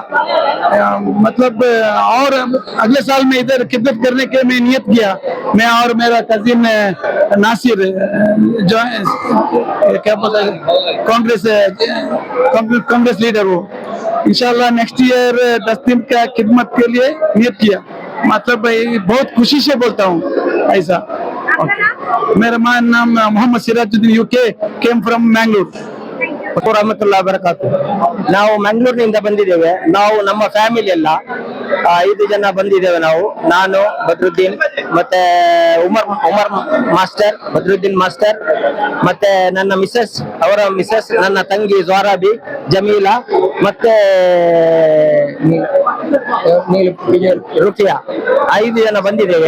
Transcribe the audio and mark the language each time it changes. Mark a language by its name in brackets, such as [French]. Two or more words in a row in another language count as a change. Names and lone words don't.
[Hindi] मतलब और अगले साल में इधर खिदमत करने के मैं नियत किया, मैं और मेरा कजिन नासिर, जो क्या बोलते हैं [English] Congress leader, [Hindi] वो इंशाल्लाह [English] next year [Hindi] 10 दिन का खिदमत के लिए नियत किया। मतलब बहुत खुशी से बोलता हूँ ऐसा। मेरा नाम मोहम्मद सिराजुद्दीन, यूके, [English] came from Mangalore. [Arabic] رحمة الله بركاته. [Kannada] ನಾವು ಮಂಗಳೂರಿನಿಂದ ಬಂದಿದ್ದೇವೆ. ನಾವು ನಮ್ಮ ಫ್ಯಾಮಿಲಿ ಎಲ್ಲ 5 ಜನ ಬಂದಿದ್ದೇವೆ ನಾವು. ನಾನು ಬದ್ರುದ್ದೀನ್, ಮತ್ತೆ ಉಮರ್ ಮಾಸ್ಟರ್, ಬದ್ರುದ್ದೀನ್ ಮಾಸ್ಟರ್, ಮತ್ತೆ ನನ್ನ ಮಿಸಸ್, ಅವರ ಮಿಸಸ್, ನನ್ನ ತಂಗಿ ಜ್ವಾರಾಬಿ, ಜಮೀಲಾ, ಮತ್ತೆ ರುಕಿಯಾ, 5 ಜನ ಬಂದಿದ್ದೇವೆ.